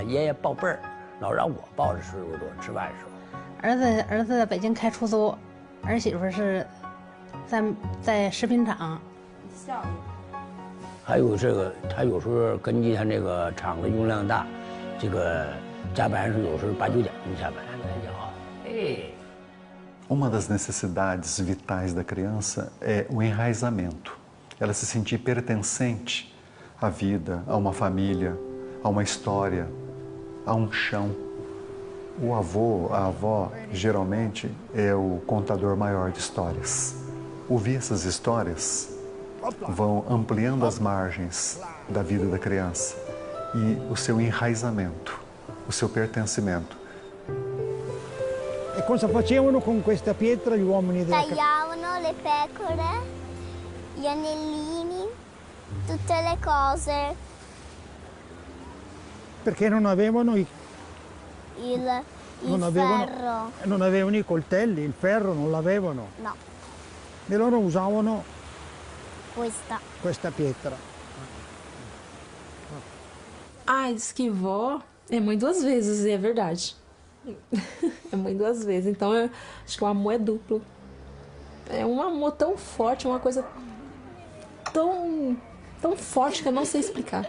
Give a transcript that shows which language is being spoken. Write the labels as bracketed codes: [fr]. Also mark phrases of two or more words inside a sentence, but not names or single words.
[zh] 爷爷报辈儿，老让我抱着水果多吃饭的时候。儿子在北京开出租，儿媳妇是在食品厂。教育。还有这个，他有时候根据他那个厂子用量大，这个加班是有时候8、9点钟下班。 [pt] Uma das necessidades vitais da criança é o enraizamento. Ela se sentir pertencente à vida, a uma família, a uma história, a um chão. O avô, a avó, geralmente é o contador maior de histórias. Ouvir essas histórias vão ampliando as margens da vida da criança e o seu enraizamento, o seu pertencimento. [it] E cosa facevano con questa pietra gli uomini della casa? Tagliavano le pecore, gli anellini, tutte le cose. Perché non avevano il ferro. Non avevano i coltelli, il ferro non l'avevano. No. E loro usavano questa pietra. [pt] Ah, diz que vó é mãe 2 vezes, e é verdade. É mãe 2 vezes, então eu acho que o amor é duplo. É um amor tão forte, uma coisa tão forte que eu não sei explicar.